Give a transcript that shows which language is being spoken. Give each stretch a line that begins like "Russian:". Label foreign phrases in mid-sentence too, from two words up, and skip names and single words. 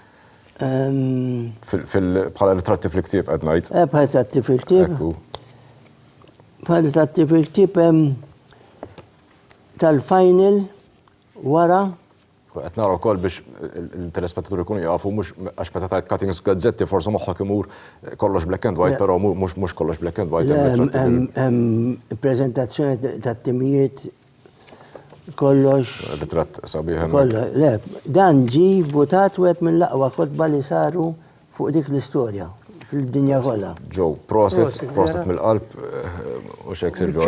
Maltese: Bħala ritratti fil-ktieb qed ngħid. Bħala ritratti fil-ktieb. Bħala ritratti fil-ktieb tal-final wara. Qed nara wkoll biex il-telespettaturi jkunu jafu mhux għax meta tajt cuttings gazzetti forsi moħħok imur kollox
English: black and white,
Maltese: però mhux kollox
English: black and white.
Maltese: Preżentazzjoni tat-timijiet kollox. Ritratt sabiħ. Le, dan ġi votat wieħed mill-aqwa kotba li saru fuq dik l-istorja fil-dinja kollha. Joe, proset mill-qalb u xek Silvio.